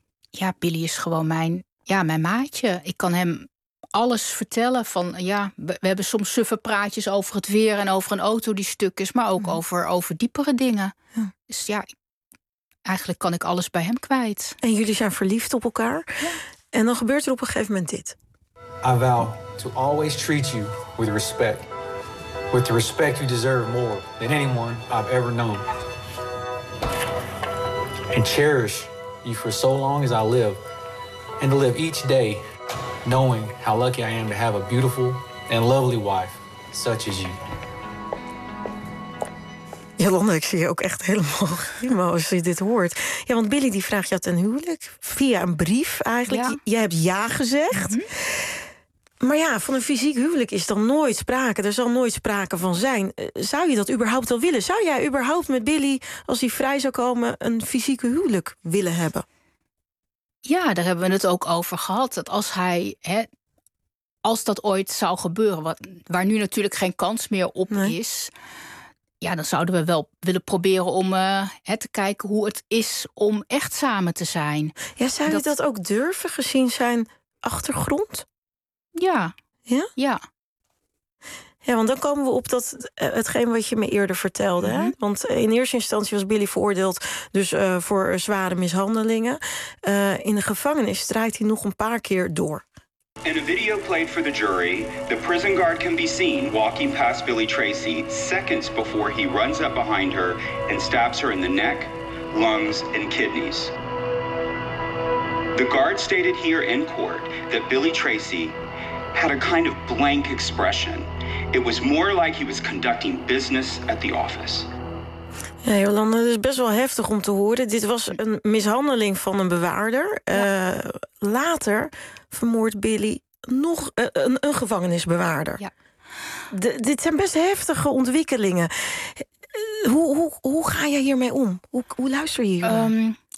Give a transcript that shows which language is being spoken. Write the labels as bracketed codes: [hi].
[nl] Ja, Billy is gewoon mijn maatje. Ik kan hem alles vertellen van, we hebben soms suffe praatjes over het weer en over een auto die stuk is, maar ook over diepere dingen. Ja. Dus ja, eigenlijk kan ik alles bij hem kwijt. En jullie zijn verliefd op elkaar. Ja. En dan gebeurt er op een gegeven moment dit. [en] I vow to always treat you with respect. With the respect you deserve more than anyone I've ever known. And cherish you for so long as I live. And to live each day knowing how lucky I am to have a beautiful and lovely wife such as you. [nl] Jolanda, ik zie je ook echt helemaal als je dit hoort. Ja, want Billy die vraagt je ten huwelijk via een brief eigenlijk. Ja. Jij hebt ja gezegd. Mm-hmm. Maar ja, van een fysiek huwelijk is dan nooit sprake. Er zal nooit sprake van zijn. Zou je dat überhaupt wel willen? Zou jij überhaupt met Billy, als hij vrij zou komen, een fysieke huwelijk willen hebben? Ja, daar hebben we het ook over gehad. Dat als hij, als dat ooit zou gebeuren, waar nu natuurlijk geen kans meer op is, dan zouden we wel willen proberen om te kijken hoe het is om echt samen te zijn. Ja, zou je dat ook durven gezien zijn achtergrond? Ja. Ja, want dan komen we op dat hetgeen wat je me eerder vertelde. Hè? Want in eerste instantie was Billy veroordeeld dus voor zware mishandelingen. In de gevangenis draait hij nog een paar keer door. [en] In a video played for the jury, the prison guard can be seen walking past Billy Tracy seconds before he runs up behind her and stabs her in the neck, lungs and kidneys. The guard stated here in court that Billy Tracy had a kind of blank expression. It was more like he was conducting business at the office. [nl] Ja, Jolanda, dat is best wel heftig om te horen. Dit was een mishandeling van een bewaarder. Ja. Later vermoordt Billy nog een gevangenisbewaarder. Ja. Dit zijn best heftige ontwikkelingen. Hoe ga jij hiermee om? Hoe luister je hiermee?